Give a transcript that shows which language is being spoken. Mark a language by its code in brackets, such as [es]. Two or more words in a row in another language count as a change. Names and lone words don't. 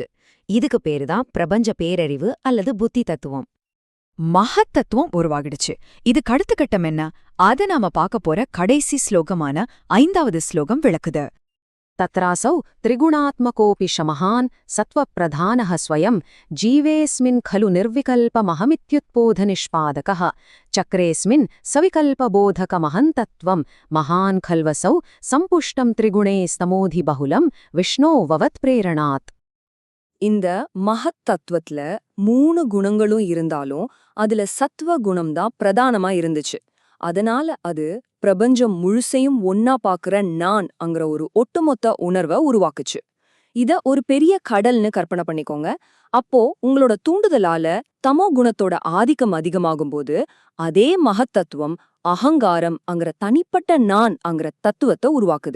[ta] இதுக்கு பேருதான் பிரபஞ்ச பேரறிவு அல்லது புத்தி தத்துவம். மகத்தத்துவம் உருவாகிடுச்சு. இதுக்கு அடுத்த கட்டம் என்ன? அத நாம பார்க்க போற கடைசி ஸ்லோகமான 5வது ஸ்லோகம் விளக்குது. [sa] तत्रासौ त्रिगुणात्मकोऽपि च महान् सत्त्वप्रधानः स्वयं जीवेऽस्मिन् खलु निर्विकल्पमहमित्युत्पोधनिष्पादकः चक्रेऽस्मिन् सविकल्पबोधकमहन्तत्वं महान् खल्वसौ सम्पुष्टं त्रिगुणैस्तमोधि बहुलं विष्णोववत् प्रेरणात्. [ta] இந்த மகத் தத்துவத்துல 3 குணங்களும் இருந்தாலும் அதுல சத்வ குணம்தான் பிரதானமா இருந்துச்சு. அதனால அது பிரபஞ்சம் முழுசையும் ஒன்னா பாக்குற நான் அங்கிற ஒரு ஒட்டுமொத்த உணர்வை உருவாக்குச்சு. இத ஒரு பெரிய கடல்னு கற்பனை பண்ணிக்கோங்க. அப்போ உங்களோட தூண்டுதலால தமோ குணத்தோட ஆதிக்கம் அதிகமாகும்போது அதே மகத்தத்துவம் அகங்காரம் அங்கிற தனிப்பட்ட நான் அங்கிற தத்துவத்தை உருவாக்குது.